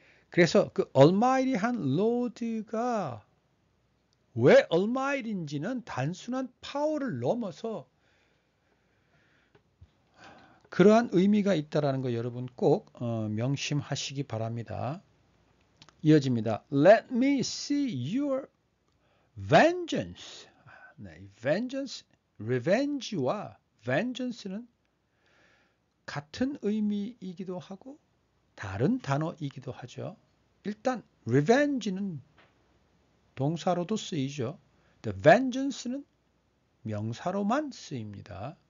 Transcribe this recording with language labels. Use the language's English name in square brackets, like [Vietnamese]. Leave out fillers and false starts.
[Korean] 그래서 그 Almighty한 Lord가 왜 Almighty인지는 단순한 파워를 넘어서 그러한 의미가 있다는 거 여러분 꼭 명심하시기 바랍니다. 이어집니다. [English] Let me see your vengeance. [Korean] 네, vengeance, revenge와 vengeance는 같은 의미이기도 하고 다른 단어이기도 하죠. 일단 revenge는 동사로도 쓰이죠. vengeance는 명사로만 쓰입니다.